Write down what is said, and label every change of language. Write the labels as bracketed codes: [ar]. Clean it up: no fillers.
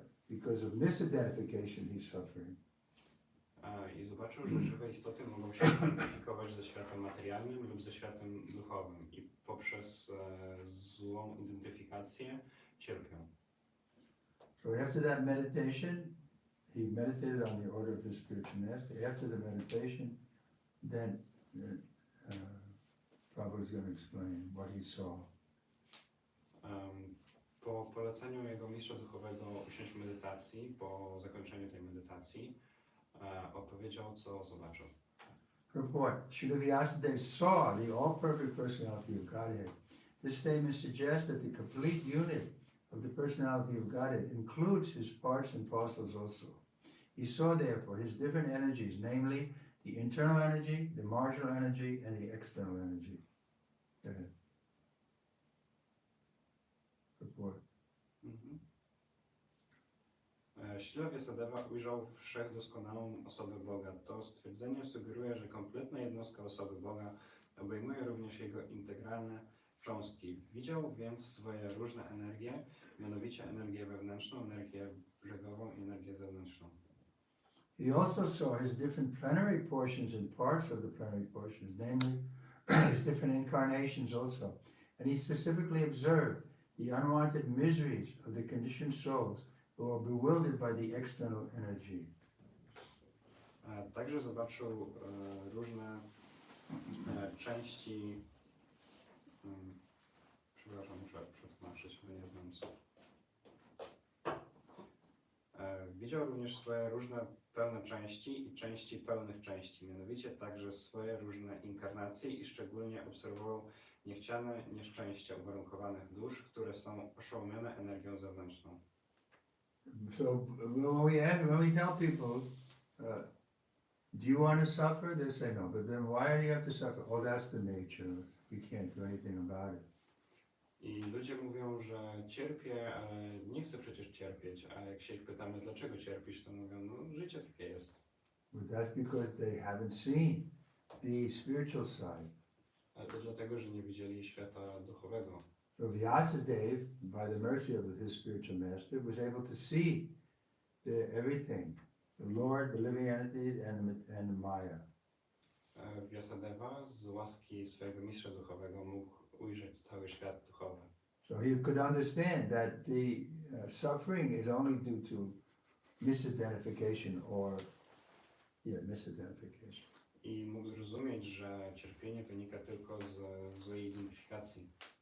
[en] Because of misidentification, he's suffering. [pl] I zobaczył, że żywe istoty mogą się identyfikować ze światem materialnym lub ze światem duchowym. I poprzez złą identyfikację cierpią. [en] So after that meditation, he meditated on the order of his spiritual master. After the meditation, then Prabhupada is going to explain what he saw. [pl] Po poleceniu jego mistrza duchowego usiąść w medytacji, po zakończeniu tej medytacji, opowiedział, co zobaczył. [en] Purport. Srila Vyasadeva saw the all-perfect personality of Godhead. This statement suggests that the complete unit of the personality of Godhead includes his parts and parcels also. He saw, therefore, his different energies, namely the internal energy, the marginal energy, and the external energy. Go ahead. Purport. [pl] Śrila Vyasadeva ujrzał wszechdoskonałą osobę Boga. To stwierdzenie sugeruje, że kompletna jednostka osoby Boga obejmuje również jego integralne cząstki. Widział więc swoje różne energie, mianowicie energię wewnętrzną, energię brzegową i energię zewnętrzną. [en] He also saw his different plenary portions and parts of the plenary portions, namely his different incarnations also. And he specifically observed the unwanted miseries of the conditioned souls who are bewildered by the external energy. [pl] Także zobaczył różne części Przepraszam, muszę przetłumaczyć, bo nie znam słów. Widział również swoje różne pełne części i części pełnych części, mianowicie także swoje różne inkarnacje i szczególnie obserwował niechciane nieszczęścia uwarunkowanych dusz, które są oszołomione energią zewnętrzną. [en] So when we tell people, do you want to suffer? They say no, but then why do you have to suffer? Oh, that's the nature. We can't do anything about it. [pl] I ludzie mówią, że cierpię, ale nie chcę przecież cierpieć, a jak się ich pytamy, dlaczego cierpisz, to mówią, no życie takie jest. [en] But that's because they haven't seen the spiritual side. [pl] Ale to dlatego, że nie widzieli świata duchowego. [en] So Vyasadeva, by the mercy of his spiritual master, was able to see everything, the Lord, the living entity, and the Maya. [pl] Vyasadeva z łaski swojego mistrza duchowego mógł ujrzeć cały świat duchowy. [en] So he could understand that the suffering is only due to misidentification misidentification. [pl] I mógł zrozumieć, że cierpienie wynika tylko z złej identyfikacji.